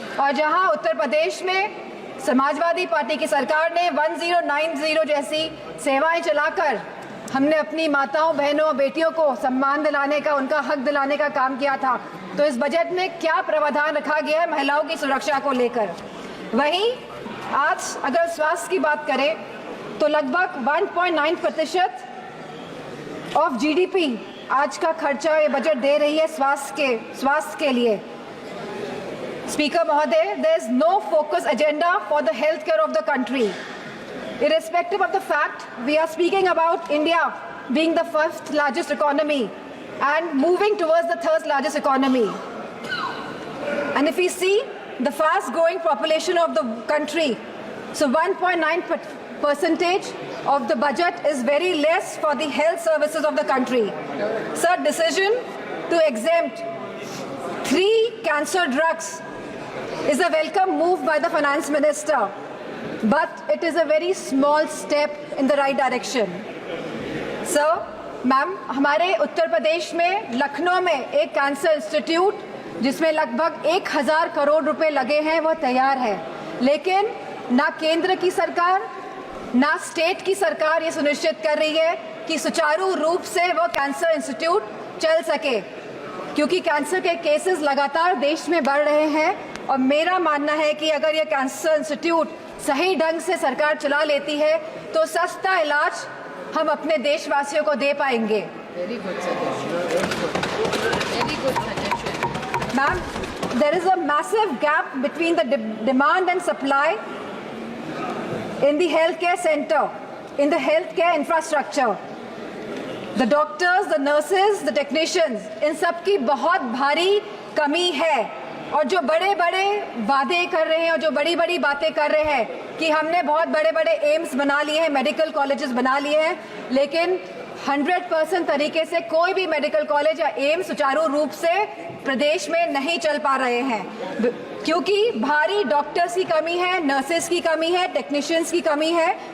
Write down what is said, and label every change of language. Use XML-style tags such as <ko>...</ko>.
<hi>और जहां उत्तर प्रदेश में समाजवादी पार्टी की सरकार ने 1090 जैसी सेवाएं चलाकर हमने अपनी माताओं, बहनों, बेटियों को सम्मान दिलाने का, उनका हक दिलाने का काम किया था, तो इस बजट में क्या प्रावधान रखा गया है महिलाओं की सुरक्षा को लेकर। वहीं आज अगर स्वास्थ्य की बात करें तो लगभग 1.9% ऑफ जीडीपी आज का खर्चा ये बजट दे रही है स्वास्थ्य के लिए। स्पीकर महोदय,</hi> <en>there is no focus agenda for the healthcare of the country. Irrespective of the fact we are speaking about India being the 1st largest economy and moving towards the 3rd largest economy. And if we see the fast growing population of the country, so 1.9% of the budget is very less for the health services of the country. Sir, decision to exempt 3 cancer drugs is a welcome move by the finance minister, but it is a very small step in the right direction.</en> <hi>Sir, ma'am, हमारे उत्तर प्रदेश में लखनऊ में एक cancer institute जिसमें लगभग 1000 करोड़ रुपए लगे हैं वो तैयार है, लेकिन ना केंद्र की सरकार ना स्टेट की सरकार ये सुनिश्चित कर रही है कि सुचारू रूप से वो कैंसर इंस्टीट्यूट चल सके, क्योंकि कैंसर के केसेस लगातार देश में बढ़ रहे हैं। और मेरा मानना है कि अगर ये कैंसर इंस्टीट्यूट सही ढंग से सरकार चला लेती है तो सस्ता इलाज हम अपने देशवासियों को दे पाएंगे।</hi> <en>Very good suggestion. Very good suggestion. Ma'am, there is a massive gap between the demand and supply in the healthcare center, in the healthcare infrastructure. The doctors, the nurses, the technicians,</en> <hi>इन सब की बहुत भारी कमी है। और जो बड़े बड़े वादे कर रहे हैं और जो बड़ी बड़ी बातें कर रहे हैं कि हमने बहुत बड़े बड़े एम्स बना लिए हैं, मेडिकल कॉलेजेस बना लिए हैं, लेकिन 100% तरीके से कोई भी मेडिकल कॉलेज या एम्स सुचारू रूप से प्रदेश में नहीं चल पा रहे हैं, क्योंकि भारी डॉक्टर्स की कमी है, नर्सेस की कमी है, टेक्नीशियंस की कमी है।</hi>